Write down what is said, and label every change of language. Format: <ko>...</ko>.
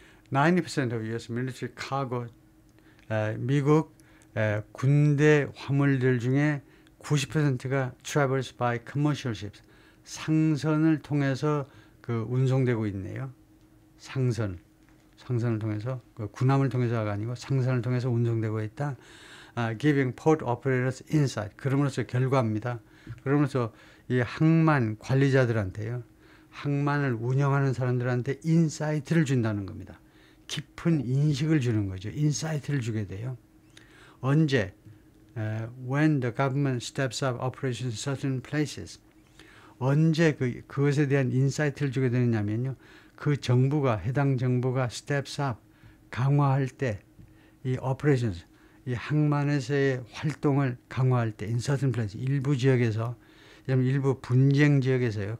<en>90% of U.S. military cargo,</en> <ko>미국 군대 화물들 중에 90%가</ko> <en>travels by commercial ships,</en> <ko>상선을 통해서 운송되고 있네요. 상선을 통해서 군함을 통해서가 아니고 상선을 통해서 운송되고 있다.</ko> <en>Giving port operators insight.</en> <ko>그러면서 결과입니다. 그러면서 이 항만 관리자들한테요, 항만을 운영하는 사람들한테 인사이트를 준다는 겁니다. 깊은 인식을 주는 거죠. 인사이트를 주게 돼요. 언제?</ko> <en>when the government steps up operations in certain places.</en> <ko>언제 그것에 대한 인사이트를 주게 되느냐면요. 그 정부가, 해당 정부가</ko> <en>steps up,</en> <ko>강화할 때, 이 operations, 이 항만에서의 활동을 강화할 때,</ko> <en>in certain places,</en> <ko>일부 지역에서, 일부 분쟁 지역에서요.</ko>